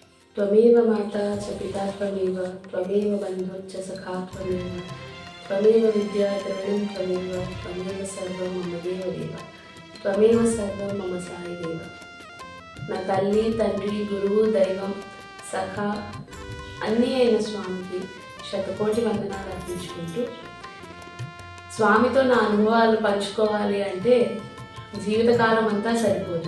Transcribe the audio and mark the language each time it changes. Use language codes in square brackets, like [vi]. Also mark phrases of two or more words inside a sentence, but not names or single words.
[sa] त्वमेव माता च पिता त्वमेव त्वमेव बन्धुश्च सखा त्वमेव त्वमेव विद्या द्रविणं त्वमेव त्वमेव सर्वं मम देवदेव त्वमेव सर्वं मम సాయి దేవ. [te] నా తల్లి తండ్రి గురువు దైవం సఖా అన్నీ అయిన స్వామికి శతకోటి వందనాలు అర్పించుకుంటూ, స్వామితో నా అనుభవాలు పంచుకోవాలి అంటే జీవితకాలం అంతా సరిపోదు.